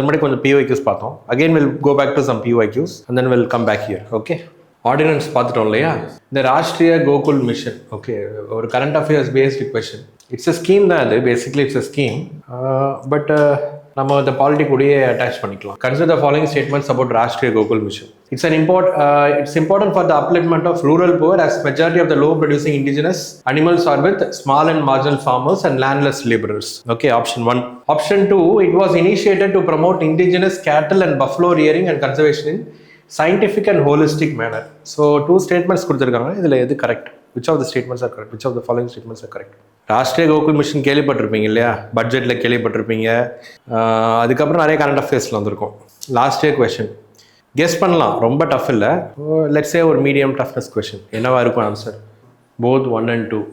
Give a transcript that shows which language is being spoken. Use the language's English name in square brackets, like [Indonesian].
[Tamil] அது முன்னாடி கொஞ்சம் [English] PYQs [Tamil] பார்த்தோம். [English] Again will go back to some PYQs and then will come back here. [Tamil] Okay, ordinance பார்த்துட்டோம் இல்லையா, இந்த ராஷ்ட்ரிய கோகுல் மிஷன். [English] Okay, ஒரு current affairs based question. It's a scheme [Tamil] தான் அது, [English] basically it's a scheme, [Tamil] but நம்ம இந்த பாலிட்டிக் கூடயே அட்டாச் பண்ணிக்கலாம். [English] Consider the following statements about Rashtriya Gokul mission. It's important for the upliftment of rural poor, as majority of the low producing indigenous animals are with small and marginal farmers and landless laborers. Okay, option 1. Option 2, it was initiated to promote indigenous cattle and buffalo rearing and conservation in scientific and holistic manner. So 2 statements கொடுத்திருக்காங்க. [Tamil] இதுல எது correct? [English] Which of the statements are correct? Which of the following statements are correct? [Tamil] Rashtriya Gokul mission கேள்விப்பட்டிருப்பீங்க இல்லையா, பட்ஜெட்டில் கேள்விப்பட்டிருப்பீங்க, அதுக்கப்புறம் நிறைய current அஃபேர்ஸில் வந்திருக்கும். [English] last year question guess பண்ணலாம், [Tamil] ரொம்ப டஃப் இல்லை. [English] Let's say ஒரு medium toughness question. [Tamil] என்னவா இருக்கும் ஆன்சர்? [English] Both 1 and 2.